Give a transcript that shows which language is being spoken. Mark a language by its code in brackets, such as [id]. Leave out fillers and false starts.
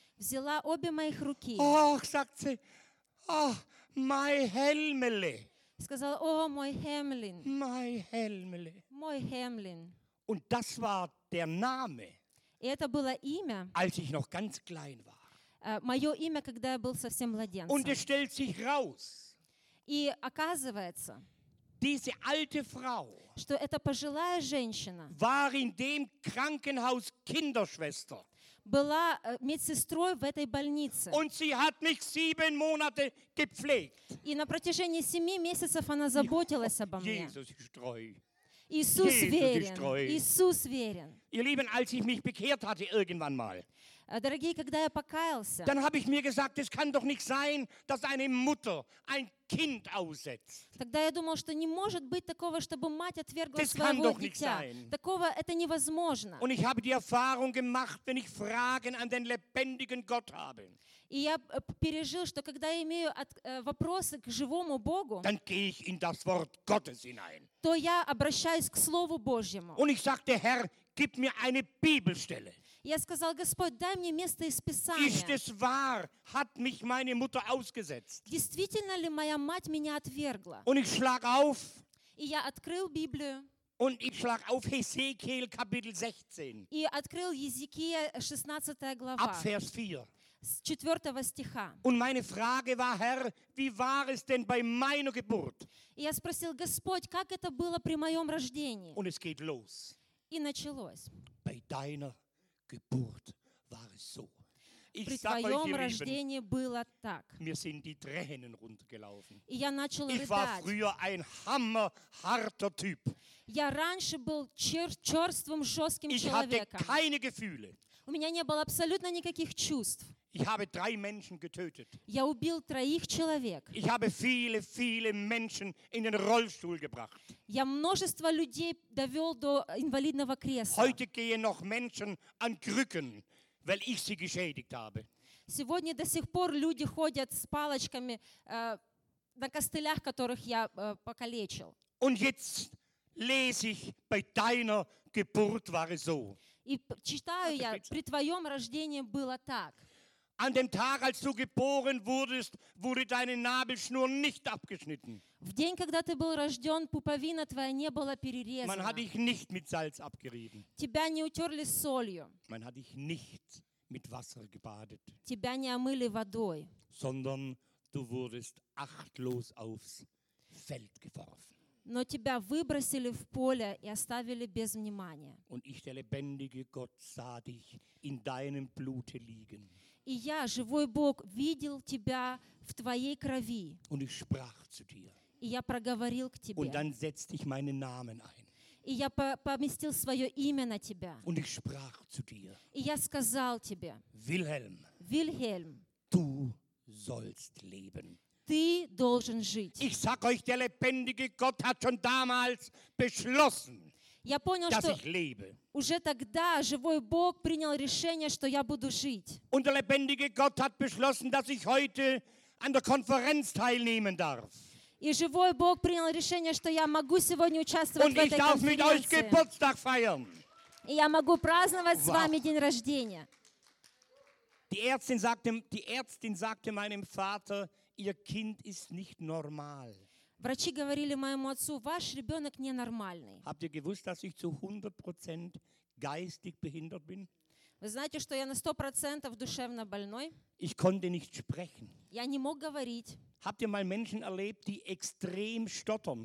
[ru] Взяла обе моих руки. [de] Ach, sagt sie, ach, mein Helmele. [ru] Сказала, о, мой Хемлин. Мой Хемлин. Мой Хемлин. [de] Und das war der Name, [ru] и это было имя, [de] als ich noch ganz klein war. [ru] Мое имя, когда я был совсем младенцем. [de] Und es stellt sich raus, [ru] и оказывается, [de] diese alte Frau, [ru] что эта пожилая женщина [de] war in dem Krankenhaus Kinderschwester. [ru] Была медсестрой в этой больнице. [de] Und sie hat mich 7 Monate gepflegt. [ru] И на протяжении 7 месяцев она заботилась обо мне. [de] Jesus ist treu. [ru] Иисус верен. Иисус верен. [de] Ihr Lieben, als ich mich bekehrt hatte irgendwann mal. [ru] Дорогие, когда я покаялся. [de] Dann habe ich mir gesagt, es kann doch nicht sein, dass eine Mutter ein Kind aussetzt. [ru] Тогда я думал, что не может быть такого, чтобы мать отвергла [de] das [ru] своего [de] kann doch [ru] дитя. [de] Nicht sein. [ru] Такого это невозможно. [de] Und ich habe die Erfahrung gemacht, wenn ich Fragen an den lebendigen Gott habe. [ru] И я пережил, что когда я имею вопросы к живому Богу, [de] dann gehe ich in das Wort Gottes hinein. [ru] То я обращаюсь к Слову Божьему. [de] Und ich sagte, Herr, gib mir eine Bibelstelle. [ru] Я сказал: Господь, дай мне место из Писания. [de] Ist es wahr? Hat mich meine Mutter ausgesetzt? [ru] Действительно ли моя мать меня отвергла? [de] Und ich schlag auf. [ru] И я открыл Библию. [de] Und ich schlag auf Hesekiel Kapitel 16. [ru] И открыл Езекия 16 глава. [de] Ab Vers 4. [ru] С 4 стиха. [de] Und meine Frage war: Herr, wie war es denn bei meiner Geburt? [ru] И я спросил: Господь, как это было при моем рождении? [de] Und es geht los. [ru] И началось. [de] Bei deiner Geburt war es so. Ich [ru] При твоем [de] euch, [ru] рождении [de] Lieben, [ru] было так. [de] Mir sind die Tränen runtergelaufen. [ru] И я начал рыдать. [de] Ich war früher ein hammerharter Typ. [ru] Я раньше был черствым, жестким [de] ich [ru] человеком. [de] Hatte keine Gefühle. [ru] У меня не было абсолютно никаких чувств. [de] Ich habe drei Menschen getötet. [ru] Я убил троих человек. [de] Ich habe viele, viele Menschen in den Rollstuhl gebracht. [ru] Я множество людей довел до инвалидного кресла. [de] Heute gehen noch Menschen an Krücken, weil ich sie geschädigt habe. [ru] Сегодня до сих пор люди ходят с палочками на костылях, которых я покалечил. [de] Und jetzt lese ich: Bei deiner Geburt war es so. [ru] И читаю я: При твоем рождении было так. [de] An dem Tag, als du geboren wurdest, wurde deine Nabelschnur nicht abgeschnitten. [ru] В день, когда ты был рожден, пуповина твоя не была перерезана. [de] Man hat dich nicht mit Salz abgerieben. [ru] Тебя не утерли солью. [de] Man hat dich nicht mit Wasser gebadet. [ru] Тебя не омыли водой. [de] Sondern du wurdest achtlos aufs Feld geworfen. [ru] Но тебя выбросили в поле и оставили без внимания. [de] Und ich, der lebendige Gott, sah dich in deinem Blute liegen. [ru] И я, живой Бог, видел тебя в твоей крови. [de] Und ich sprach zu dir. [ru] И я проговорил к тебе. [de] Und dann setzte ich meinen Namen ein. [ru] И я поместил свое имя на тебя. [de] Und ich sprach zu dir. [ru] И я сказал тебе: [de] Wilhelm, Wilhelm, du sollst leben. [ru] Ты должен жить. [de] Ich sag euch, der lebendige Gott hat schon damals beschlossen. [ru] Я понял, [de] dass [ru] что [de] ich lebe. [ru] Уже тогда живой Бог принял решение, что я буду жить. [de] Und der lebendige Gott hat beschlossen, dass ich heute an der Konferenz teilnehmen darf. [ru] И живой Бог принял решение, что я могу сегодня участвовать [de] Und [ru] в этой конференции. [de] Und ich darf mit euch Geburtstag feiern. [ru] И я могу праздновать wow. с вами день рождения. [de] Die Ärztin sagte meinem Vater: Ihr Kind ist nicht normal. [ru] Врачи говорили моему отцу: ваш ребенок ненормальный. [de] Habt ihr gewusst, dass ich zu 100% geistig behindert bin? [ru] Вы знаете, что я на 100% душевно больной? [de] Ich konnte nicht sprechen. [ru] Я не мог говорить. [de] Habt ihr mal Menschen erlebt, die extrem stottern?